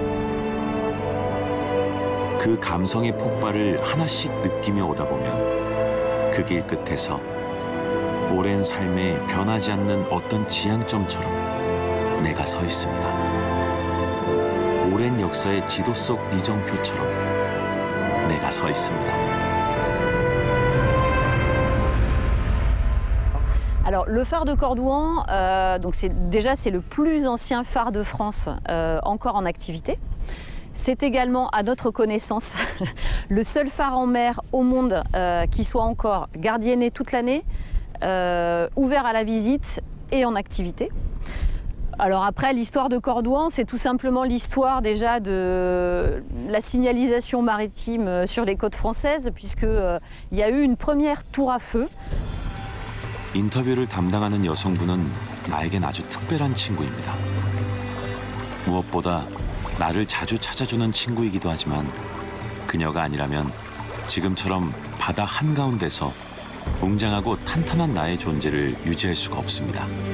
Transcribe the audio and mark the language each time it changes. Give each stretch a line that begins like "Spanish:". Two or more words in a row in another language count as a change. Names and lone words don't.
Korean: 그 감성의 폭발을 하나씩 느끼며 오다 보면 그 길 끝에서 오랜 삶에 변하지 않는 어떤 지향점처럼 내가 서 있습니다. 오랜 역사의 지도 속 이정표처럼 내가 서 있습니다.
French: Alors, le phare de Cordouan, donc c'est le plus ancien phare de France encore en activité. C'est également, à notre connaissance, le seul phare en mer au monde qui soit encore gardienné toute l'année, ouvert à la visite et en activité. Alors après, l'histoire de Cordouan, c'est tout simplement l'histoire déjà de la signalisation maritime sur les côtes françaises, puisqu'il y a eu une première tour à feu.
Korean: 인터뷰를 담당하는 여성분은 나에겐 아주 특별한 친구입니다. 무엇보다 나를 자주 찾아주는 친구이기도 하지만 그녀가 아니라면 지금처럼 바다 한가운데서 웅장하고 탄탄한 나의 존재를 유지할 수가 없습니다.